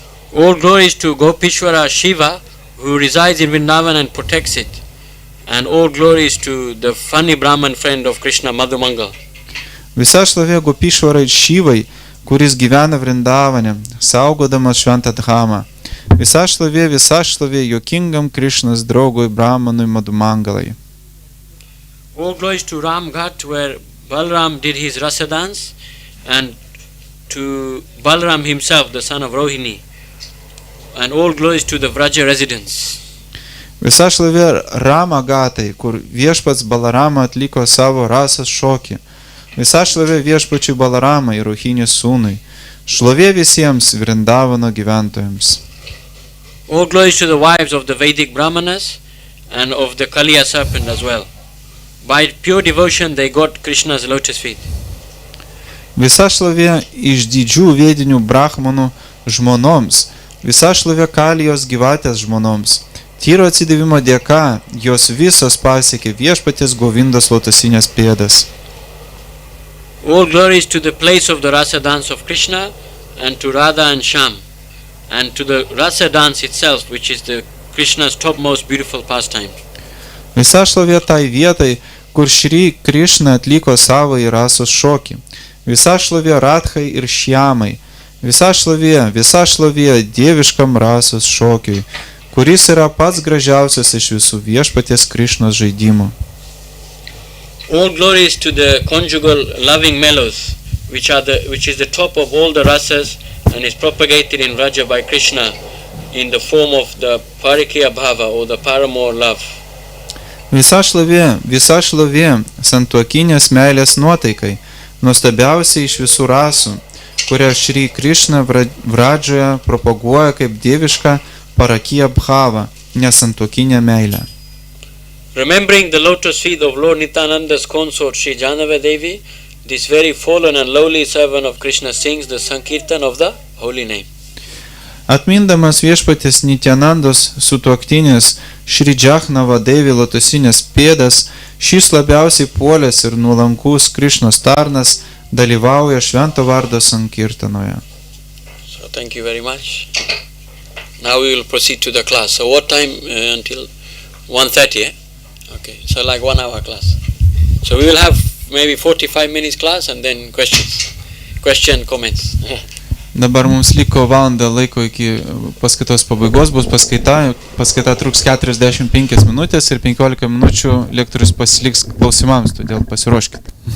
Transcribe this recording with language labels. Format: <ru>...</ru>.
<en>All glories to Gopishwara Shiva, who resides in Vrindavan and protects it. And all glories to the funny Brahman friend of Krishna, Madhumangal.</en> <lt>Visa šlovė Gopishwarai Šivai, kuris gyvena Vrindavane, saugodamas šventą dhamą. Visa šlovė juokingam Krishnos draugui Brahmanui Madhumangalai.</lt> <en>All glories to Ram Ghat, where Balram did his rasa dance, and to Balram himself, the son of Rohini. And all glories to the Vraja residents.</en> <lt>Visa šlovė Rama Gatai, kur viešpats Balarama atliko savo rasas šokį. Visa šlovė viešpačiui Balaramai ir Rohini sūnui. Šlovė visiems Vrindavano gyventojams.</lt> <en>All glories to the wives of the Vedic Brahmanas and of the Kaliya serpent as well. By pure devotion they got Krishna's lotus feet.</en> <lt>Visa šlovė iš didžių vedinių brahmanų žmonoms. Visa šlovė Kalijos gyvatės žmonoms. Tyro atsidavimo dėka jos visos pasiekė viešpaties Govindos lotusinės pėdas.</lt> <en>All glories to the place of the rasa dance of Krishna and to Radha and Shyam, and to the rasa dance itself, which is the Krishna's topmost beautiful pastime.</en> <lt>Visa šlovė tai vietai, kur Šri Krishna atliko savo į rasos šokį. Visa šlovė Radhai ir Šyamai. Visa šlovė dieviškam rasos šokiui, kuris yra pats gražiausias iš visų viešpaties Krishnos žaidimų.</lt> <en>All glories to the conjugal loving mellows, which is the top of all the rasas and is propagated in Vraja by Krishna in the form of the Parikya Bhava or the paramour love.</en> <lt>Visa šlovė santuokinės meilės nuotaikai, nuostabiausiai iš visų rasų, kurią Šri Krishna Vradžoje propaguoja kaip dievišką Parakya Bhava, nesantuokinę meilę.</lt> <en>Remembering the lotus feet of Lord Nityananda's consort Sri Janava Devi, this very fallen and lowly servant of Krishna sings the Sankirtan of the holy name.</en> <lt>Atmindamas viešpatės Nityanandos sutuoktinės Šri Džachnava Devi lotusinės pėdas, šis labiausiai puolęs ir nuolankus Krišnos tarnas dalyvauja švento vardo sankirtanoje.</lt> <en>So thank you very much. Now we will proceed to the class. So what time until 1:30? Eh? Okay, so like 1 hour class. So we will have maybe 45 minutes class and then comments.</en> <lt>Dabar mums liko valanda laiko iki paskaitos pabaigos, bus paskaita truks 45 minutės ir 15 minučių lektorius pasiliks klausimams, todėl pasiruoškite.</lt>